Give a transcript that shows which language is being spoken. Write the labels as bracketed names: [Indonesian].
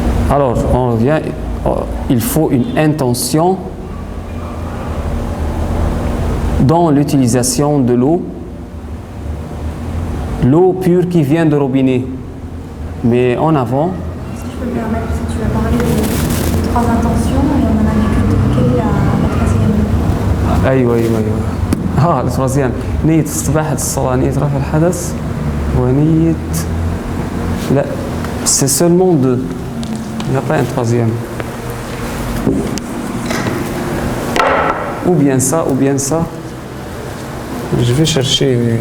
[French] Alors, on revient, il faut une intention dans l'utilisation de l'eau pure qui vient de robinet. Mais en avant... Si je peux me permettre, parce que tu vas parler de trois intentions et on en a évoqué la troisième. [Arabic] أيوة. [French] la troisième. [Arabic] نية استباحة الصلاة، نية رفع الحدث ونية... لا, [French] c'est seulement deux. Il n'y a pas un troisième. Ou bien ça. Je vais chercher.